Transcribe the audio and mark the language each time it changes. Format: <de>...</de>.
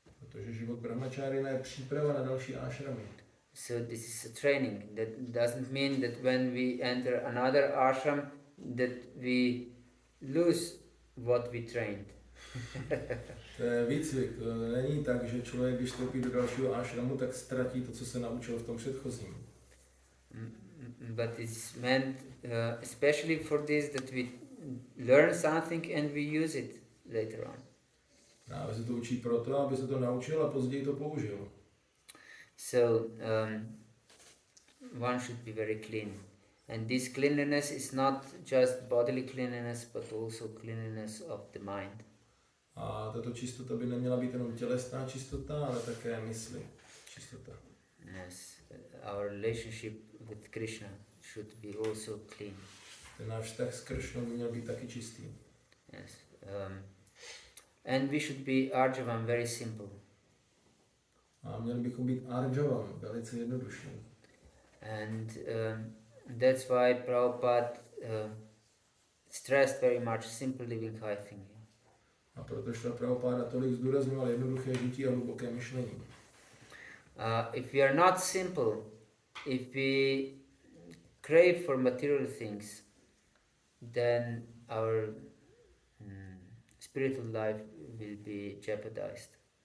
<cs>Protože život brahmačárina je příprava na další ashramy.</cs> <en>So this is a training. That doesn't mean that when we enter another ashram that we lose what we trained.</en> <cs>To je výcvik. To není tak, že člověk, když vstoupí do dalšího ashramu, tak ztratí to, co se naučil v tom předchozím.</cs> <en>But it's meant especially for this that we learn something and we use it later on.</en> <cs>Právě se to učí proto, aby se to naučil a později to použil.</cs> <en>So one should be very clean. And this cleanliness is not just bodily cleanliness, but also cleanliness of the mind.</en> <cs>A tato čistota by neměla být jenom tělesná čistota, ale také mysli čistota.</cs> <en>Yes, our relationship with Krishna should be also clean.</en> <cs>Ten náš vztah s Kršnou by měl být taky čistý.</cs> <en>Yes. And we should be arjavam, very simple.</en> <cs>A měli bychom být arjavam, velice jednodušší.</cs> <en>And that's why Prabhupada stressed very much simple living, high thinking.</en> <cs>A proto šla Prabhupáda tolik zdůrazňoval jednoduché žití a hluboké myšlení.</cs> <en>If we are not simple, if we crave for material things, then our spiritual life will be jeopardized.</en>